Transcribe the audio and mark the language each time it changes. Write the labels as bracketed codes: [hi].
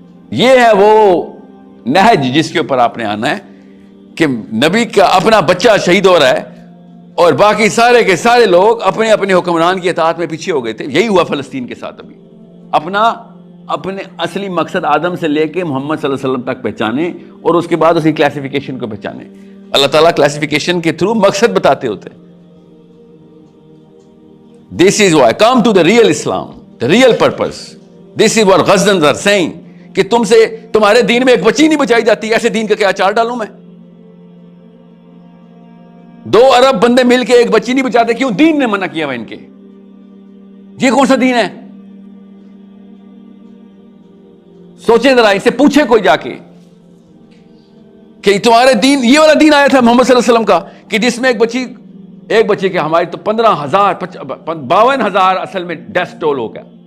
[ur] یہ ہے وہ نہج جس کے اوپر آپ نے آنا ہے کہ نبی کا اپنا بچہ شہید ہو رہا ہے اور باقی سارے کے سارے لوگ اپنے اپنے حکمران کی اطاعت میں پیچھے ہو گئے تھے. یہی ہوا فلسطین کے ساتھ. ابھی اپنے اصلی مقصد آدم سے لے کے محمد صلی اللہ علیہ وسلم تک پہچانے اور اس کے بعد اس کی کلاسیفیکیشن کو پہچانے. اللہ تعالیٰ کلاسیفیکیشن کے تھرو مقصد بتاتے ہوتے ہیں. [en] This is why come to the real Islam, the real purpose. This is what Ghaznans are saying [ur] کہ تمہارے دین میں ایک بچی نہیں بچائی جاتی. ایسے دین کا کیا اچار ڈالوں میں؟ 2 ارب بندے مل کے ایک بچی نہیں بچاتے. کیوں؟ دین نے منع کیا ہوا ان کے. یہ کون سا دین ہے؟ سوچیں ذرا, اس سے پوچھے کوئی جا کے کہ تمہارے دین, یہ والا دین آیا تھا محمد صلی اللہ علیہ وسلم کا کہ جس میں ایک بچے کے ہماری تو 15,000 52,000 اصل میں ڈیتھ ٹول ہو گیا.